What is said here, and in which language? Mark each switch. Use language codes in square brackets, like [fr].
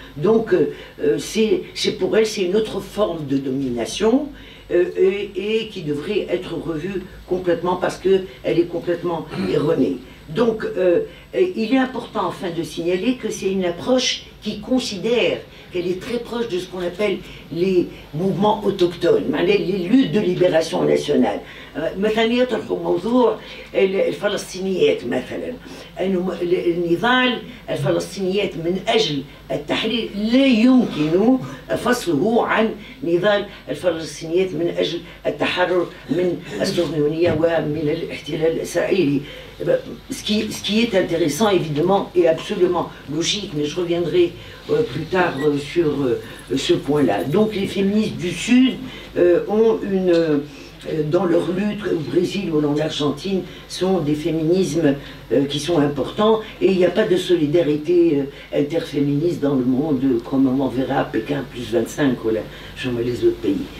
[fr] Donc c'est pour elle, c'est une autre forme de domination, et qui devrait être revue complètement parce qu'elle est complètement erronée. Donc, il est important enfin de signaler que c'est une approche qui considère qu'elle est très proche de ce qu'on appelle les mouvements autochtones, les luttes de libération nationale. [ar] مثلا يطرحوا موضوع الفلسطينيات مثلا، انه النضال الفلسطينيات من اجل التحرير لا يمكن فصله عن نضال الفلسطينيات من اجل التحرر من الصهيونيه ومن الاحتلال الاسرائيلي. [fr] Ce qui est intéressant évidemment et absolument logique, mais je reviendrai plus tard sur ce point-là. Donc les féministes du Sud ont dans leur lutte au Brésil ou en Argentine, sont des féminismes qui sont importants, et il n'y a pas de solidarité interféministe dans le monde comme on en verra à Pékin +25 ou là, les autres pays.